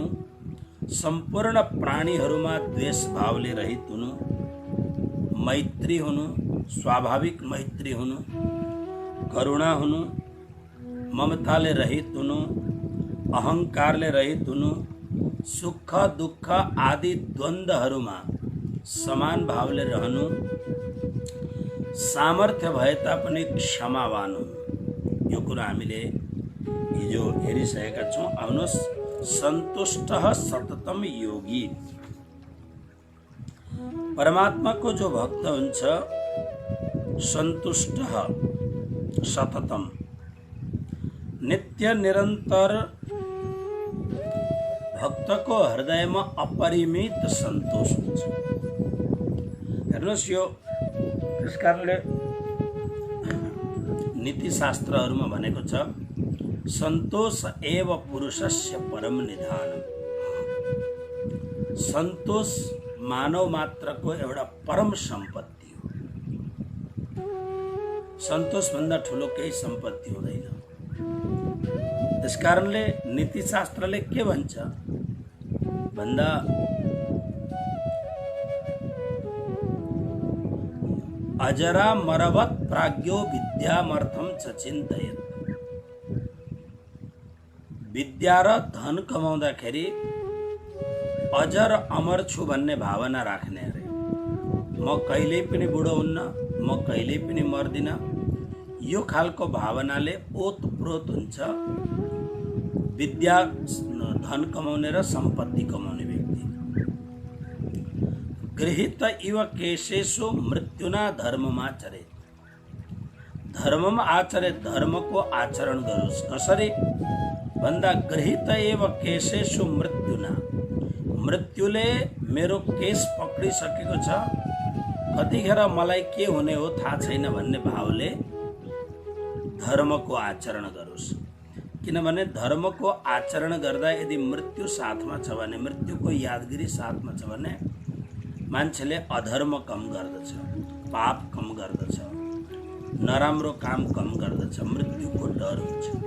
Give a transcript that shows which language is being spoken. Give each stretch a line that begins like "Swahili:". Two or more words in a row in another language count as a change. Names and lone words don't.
Nepali: सम्पूर्ण प्राणीहरूमा द्वेष भावले रहित हुनु, मैत्री हुनु, स्वाभाविक मैत्री हुनु, करुणा हुनु, ममताले रहित हुनु, अहंकारले रहित हुनु, सुख दुःख आदि द्वन्द्वहरूमा समान भावले रहनु, सामर्थ्य भए तापनि क्षमावान हुनु। यो कुरा हामीले हिजो हेरिसकेका छौं। आउनुहोस्,
Sanskrit: सन्तुष्टः सततम योगी,
Nepali: परमात्माको जो भक्त हुन्छ
Sanskrit: सन्तुष्टः सततम,
Nepali: नित्य निरन्तर भक्तको हृदयमा अपरिमित सन्तोष हुन्छ। हेर्नुहोस्, यो त्यस कारणले नीतिशास्त्रहरूमा भनेको छ
Sanskrit: सन्तोष एव पुरुषस्य परम निधानम्।
Nepali: सन्तोष मानव मात्रको एउटा परम सम्पत्ति हो। सन्तोष भन्दा ठुलो केही सम्पत्ति हुँदैन। त्यसकारणले नीतिशास्त्रले के भन्छ भन्दा
Sanskrit: अजरा मरवत प्राज्ञो विद्यामर्थम च चिन्तयेत्।
Nepali: विद्या र धन कमाउँदाखेरि अजर अमर छु भन्ने भावना राख्ने अरे। म कहिल्यै पनि बुढो हुन्न, म कहिल्यै पनि मर्दिन, यो खालको भावनाले ओतप्रोत हुन्छ विद्या धन कमाउने र सम्पत्ति कमाउने व्यक्ति।
Sanskrit: गृहीत इव केशेषु मृत्युना धर्ममाचरे।
Nepali: धर्ममा आचरे, धर्मको आचरण गरोस्। कसरी भन्दा
Sanskrit: गृहीत एव केशेषु मृत्युना,
Nepali: मृत्युले मेरो केस पक्रिसकेको छ, कतिखेर मलाई के हुने हो थाहा छैन भन्ने भावले धर्मको आचरण गरोस्। किनभने धर्मको आचरण गर्दा यदि मृत्यु साथमा छ भने, मृत्युको यादगिरी साथमा छ भने मान्छेले अधर्म कम गर्दछ, पाप कम गर्दछ, नराम्रो काम कम गर्दछ, मृत्युको डर हुन्छ।